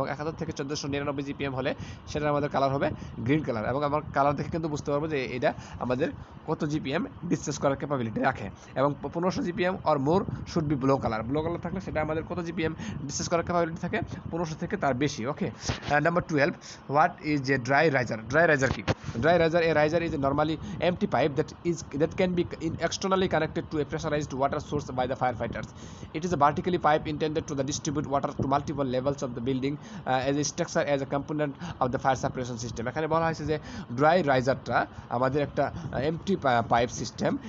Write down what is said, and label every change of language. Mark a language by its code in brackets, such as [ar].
[bn] এবং 1000 থেকে 1499 GPM হলে সেটা আমাদের কালার হবে গ্রিন কালার। এবং আমার কালার দেখে কিন্তু বুঝতে পারবো যে এটা আমাদের কত GPM ডিসচার্জ করার ক্যাপাবিলিটি রাখে। এবং [en] 1500 GPM or more should be blue colour. [bn] Blue colour থাকলে সেটা আমাদের কত GPM ডিসচার্জ করার ক্যাপাবিলিটি থাকে? 1500 থেকে তার বেশি। ওকে, number 12, [en] What is a dry riser? [bn] Dry raiser কি? [en] Dry riser, a riser is a normally empty pipe that can be externally connected to a pressurized water source by the firefighters. It is a vertically pipe intended to distribute water to multiple levels of the building as a structure as a component of the fire suppression system. [bn] এখানে বলা হয়েছে যে dry রাইজারটা আমাদের একটা MT pipe system.